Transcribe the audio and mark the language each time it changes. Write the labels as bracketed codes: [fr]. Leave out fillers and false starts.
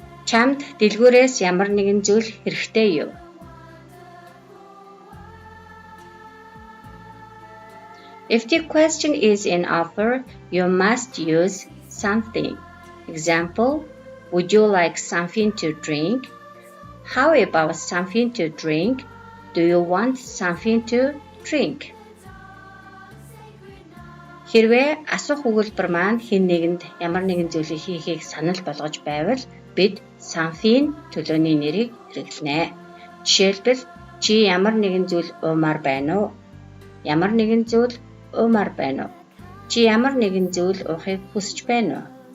[mn] Чамд дэлгүүрээс ямар нэгэн зүйл хэрэгтэй юу? [en] If the question is an offer, you must use something. Example, would you like something to drink? How about something to drink? Do you want something to drink? [mn] Хэрвээ асуух өгүүлбэр маань хэн нэгэнд ямар нэгэн зүйлийг хийхийг санал болгож байвал бид something төлөөний нэрийг хэрэглэнэ. Жишээлбэл чи ямар нэгэн зүйл уумаар байна уу? Ямар нэгэн зүйл уумаар байна уу? Чи ямар нэгэн зүйл уухыг хүсэж байна уу?